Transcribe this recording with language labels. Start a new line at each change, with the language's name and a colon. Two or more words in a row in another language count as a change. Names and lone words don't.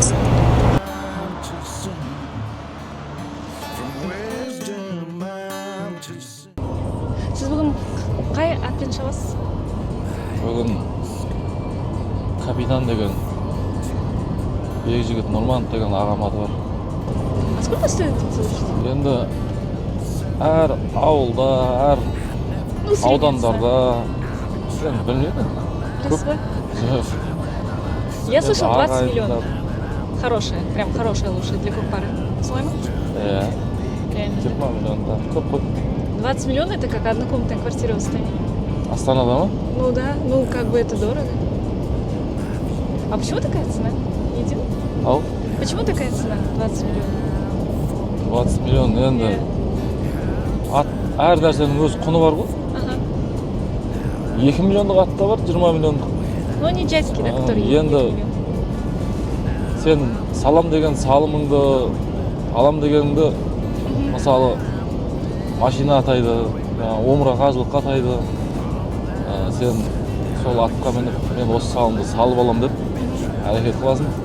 Kazakh: Сіз бүгін қай атпен шығасыз? Бүгін капитан деген жігіт Нұрманов деген ағам аты бар.
Russian: А сколько стоит это слушать?
Kazakh: Енді әр ауылда, әр аудандарда, білмеймін. Білесіз ба?
Russian: Я слышал 20 миллионов. Хорошая, прям хорошая лошадь для Көкпары.
Kazakh: Солай ма? Иә, Реально. 20 миллионда. Көп қой.
Russian: 20 миллионов это как однокомнатная квартира в Астане.
Kazakh: Астанада ма?
Russian: Ну да, ну как бы это дорого. А почему такая цена? Един?
Kazakh: Ау?
Russian: Почему такая цена? 20 миллионов.
Kazakh: 20 миллион енді әр нәрсенің өз құны бар ғой. Ага. 2 миллиондық ат та бар, 20 миллиондық.
Russian: Ну они джайские, да, которые
Kazakh: Енді
Russian: 2 миллиона.
Kazakh: сен салам деген салымыңды, алам дегеніңді, мысалы машина атайды, омыра қажылыққа атайды. Сен сол атқа мініп, мен осы салымды салып алам деп әрекет қыласың.